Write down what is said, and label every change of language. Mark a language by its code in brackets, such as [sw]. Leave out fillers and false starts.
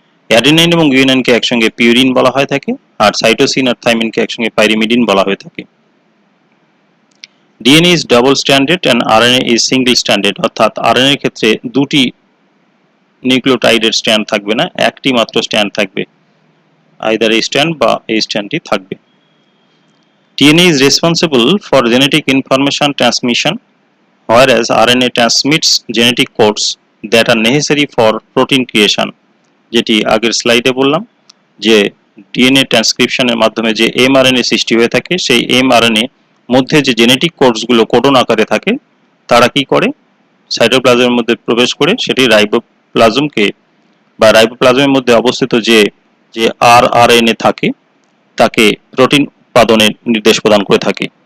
[bn] Adenine এবং গুয়ানাইনকে একসঙ্গে purine বলা হয়ে থাকে, আর সাইটোসিন আর থাইমিনকে একসঙ্গে পাইরিমিডিন বলা হয়ে থাকে। [en] DNA is double standard and RNA is single standard, [bn] অর্থাৎ আরএনএ এর ক্ষেত্রে দুটি নিউক্লিওটাইডের স্ট্র্যান্ড থাকবে না, একটি মাত্র স্ট্র্যান্ড থাকবে, আইদার এই স্ট্র্যান্ড বা এই স্ট্র্যান্ডটি থাকবে। [en] DNA is responsible for genetic information transmission, whereas RNA transmits genetic codes that are necessary for protein creation. [bn] যেটি আগের স্লাইডে বললাম যে ডিএনএ ট্রান্সক্রিপশনের মাধ্যমে যে এমআরএনএ সৃষ্টি হয়ে থাকে, সেই এমআরএনএ মধ্যে যে জেনেটিক কোডসগুলো কোডন আকারে থাকে, তারা কি করে সাইটোপ্লাজমের মধ্যে প্রবেশ করে সেটি রাইবোপ্লাজমকে বা রাইবোপ্লাজমের মধ্যে অবস্থিত যে যে আরআরএনএ থাকে তাকে প্রোটিন উৎপাদনের নির্দেশ প্রদান করে থাকে।